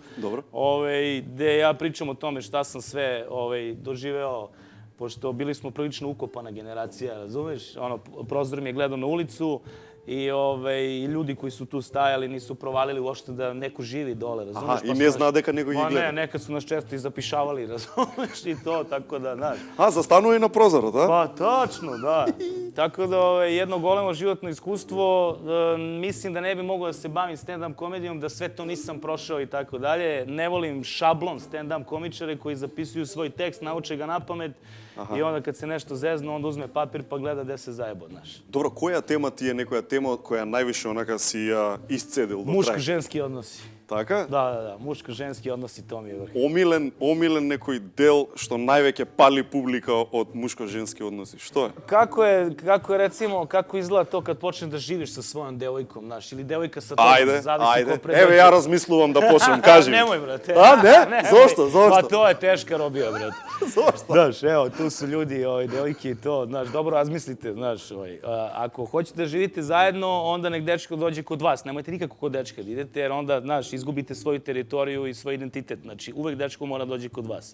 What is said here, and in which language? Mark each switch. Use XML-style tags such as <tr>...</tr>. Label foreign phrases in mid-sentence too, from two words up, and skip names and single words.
<sr>Dobro. Gde ja pričam o tome šta sam sve doživeo, pošto bili smo prilično ukopana generacija, razumeš? Prozor mi je gledao na ulicu i ljudi koji su tu stajali nisu provalili uopšte da neko živi dole, razumeš?</sr> <mk>Aha,</mk> <sr>i ne zna</sr> <mk>дека него ги гледа.</mk> <sr>Ne, nekad su nas često i zapišavali, razumeš, i to, tako da, znaš.</sr> <mk>Застанува и на прозорот, а?</mk> <sr>Pa, tačno, da. Tako da, jedno golemo životno iskustvo, mislim da ne bi mogao da se bavim stand-up komedijom, da sve to nisam prošao i tako dalje. Ne volim šablon stand-up komičare koji zapisuju svoj tekst, nauče ga napamet i onda kad se nešto zeznu, onda uzme papir pa gleda gde se zajebo, znaš.</sr> <mk>Добро, која тема ти е некоја тема која највише онака си ја исцедил до крај?</mk> <sr>Muško-ženski odnosi.</sr> <mk>Така?</mk> <sr>Da, muško-ženski odnosi, to mi je vrh.</sr> <mk>Омилен некој дел што највеќе пали публика од мушко-женски односи. Што е?</mk> <sr>Kako izgleda to kad počneš da živiš sa svojom devojkom, znaš, ili devojka sa tobom,</sr> <mk>Ајде. Еве ја размислувам да почнем, кажи ми.</mk> <sr>Nemoj, brate. A, ne? Zašto? Pa to je teška robija, brate. Zašto? Znaš, evo, tu su ljudi, devojke i to, znaš, dobro razmislite, znaš, ako hoćete da živite zajedno, onda nek dečko dođe kod vas, nemojte nikako kod dečka da idete, jer onda, znaš, izgubite svoju teritoriju i svoj identitet, znači, uvek dečko mora dođe kod vas.</sr>